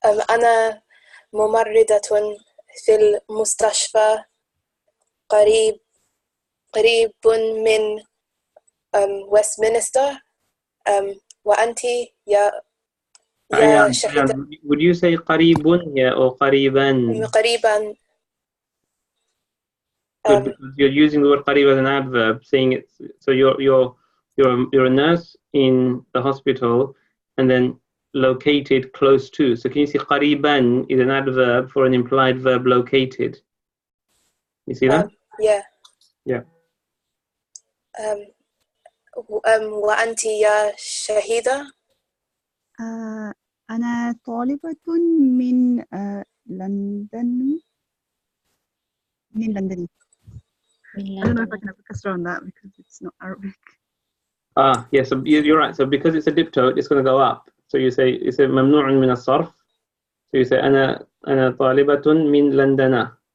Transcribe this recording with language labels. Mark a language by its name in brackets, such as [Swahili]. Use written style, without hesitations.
[Arabic] أنا ممرضة في المستشفى قريب من ويستمنستر. وأنت يا شهيدة. [English] Would you say قريب here or قريبا? [Arabic] قريبا. [English] Good, because you're using the word قريب as an adverb, saying it's so you're a nurse in the hospital, and then located close to. So can you see qariban is an adverb for an implied verb located? You see that? Yeah. Yeah. [Arabic] وأنت يا شهيدة. أنا طالبة من لندن. من لندن. [English] I don't know if I can have a kasra on that because it's not Arabic. Yeah, so you're right. So because it's a diptote, it's going to go up. So you say [Arabic] ممنوع من الصرف. [English] So you say [Arabic] أنا طالبة من لندن.